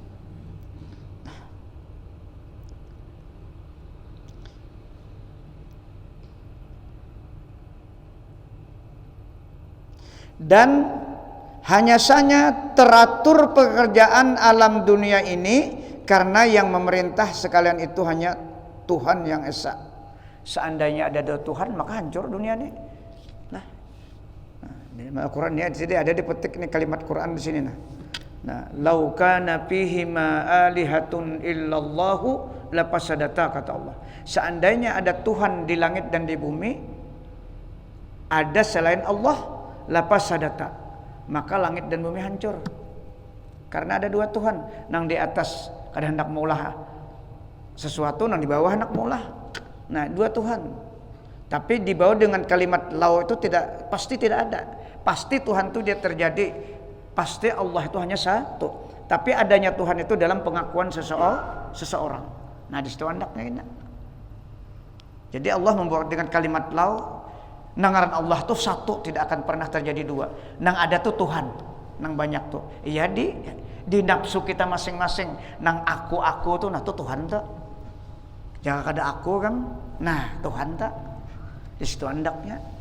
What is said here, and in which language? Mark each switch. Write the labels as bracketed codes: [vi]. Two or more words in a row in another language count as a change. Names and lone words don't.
[id] Dan hanya saja teratur pekerjaan alam dunia ini karena yang memerintah sekalian itu hanya Tuhan yang esa. Seandainya ada Tuhan maka hancur dunia ini. Nah, di Al-Quran ini ada dipetik nih kalimat Quran di sini. Nah, [ar] لو كان فيه ما آلهة إلا الله لفسدتا [id] kata Allah. Seandainya ada Tuhan di langit dan di bumi, ada selain Allah, lafasadata, maka langit dan bumi hancur. [bjn] Karena ada dua Tuhan, nang di atas kada hendak maulah sesuatu, nang di bawah hendak maulah. [id] Nah, dua Tuhan. Tapi dibawa dengan kalimat lau itu pasti tidak ada. Pasti Tuhan itu dia terjadi. Pasti Allah itu hanya satu. Tapi adanya Tuhan itu dalam pengakuan seseorang. Nah di situ andaknya ini. Jadi Allah membawa dengan kalimat lau. [bjn] Nangaran Allah tuh satu, tidak akan pernah terjadi dua. Nang ada tuh Tuhan, nang banyak tuh. Iya di nafsu kita masing-masing. Nang aku tuh, nah tuh Tuhan tuh. Jangan ada aku kan, nah Tuhan tuh. Di situ andaknya.